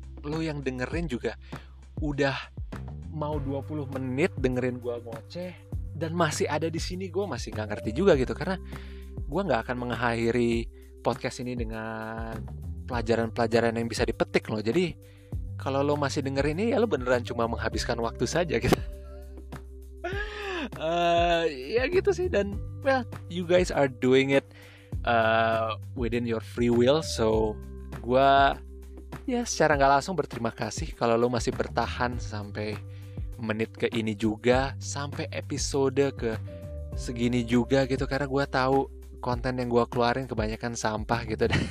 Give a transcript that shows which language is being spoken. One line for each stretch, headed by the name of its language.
Indonesian: Lo yang dengerin juga udah mau 20 menit dengerin gue ngoceh dan masih ada di sini, gue masih nggak ngerti juga gitu, karena gue nggak akan mengakhiri podcast ini dengan pelajaran-pelajaran yang bisa dipetik loh. Jadi kalau lo masih denger ini ya lo beneran cuma menghabiskan waktu saja gitu. Ya gitu sih.
English: Dan well, you guys are doing it within your free will.
Indonesian: So gue ya secara gak langsung berterima kasih kalau lo masih bertahan sampai menit ke ini juga, sampai episode ke segini juga gitu, karena gue tahu konten yang gue keluarin kebanyakan sampah gitu.